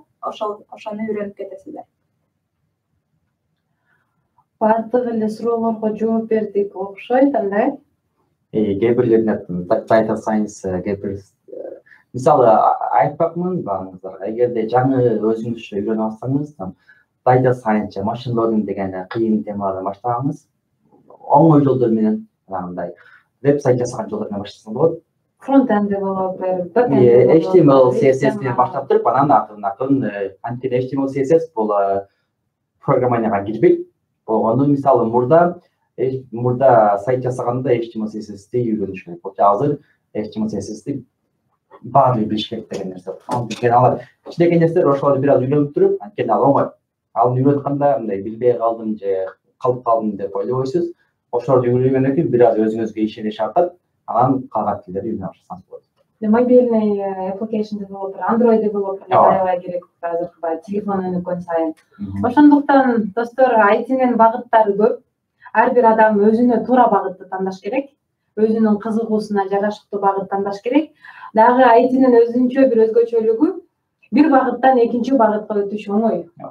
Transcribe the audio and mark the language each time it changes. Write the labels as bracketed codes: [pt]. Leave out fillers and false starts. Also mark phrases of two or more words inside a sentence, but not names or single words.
[ky] Ошону үйрөнүп кетесиздер. Бардык эле суроолорго жооп бердик окшойт андай. Кээ бирлерине [en] data science, [ky] кээ бир мисалы айтпакмын баарыңыздар, эгерде жаңы өзүңүзчө үйрөнүп алсаңыз, [en] data science, machine learning [ky] деген кыйын темалардан баштагаңыз, оңой жолдор менен, андай веб-сайт жасаган жолдор менен баштасаңыз болот. [en] Front-end developer, back-end [ky] HTML, CSS менен баштап туруп, анан акырын анткени HTML, CSS бул программанияга кирбейт. Болгону мисалы мурда сайт жасаганда HTML, CSS-ти үйрөнүш керек болчу. Азыр HTML, CSS-ти баары билиш керек деген нерсе. Анткени алар кичинекей нерселер ошолорду бир аз үйрөнүп туруп, анткени ал оңой. Ал үйрөтканда мындай билбей калдым же калып калдым деп ойлобойсуз. Ошолорду үйрөнгөндөн кийин бир аз өзүңүзгө ишенич артат, анан калган тилдерди үйрөнө баштасаңыз болот. Мобильный [en] application developer, Android developer [ky] аябай керек азыр телефон өнүккөн сайын. Ошондуктан достор, айтинин багыттары көп. Ар бир адам өзүнө туура багытты тандаш керек. Өзүнүн кызыгуусуна жарашыктуу багыт тандаш керек. Дагы айтинин өзүнчө бир өзгөчөлүгү бир багыттан экинчи багытка өтүш оңой.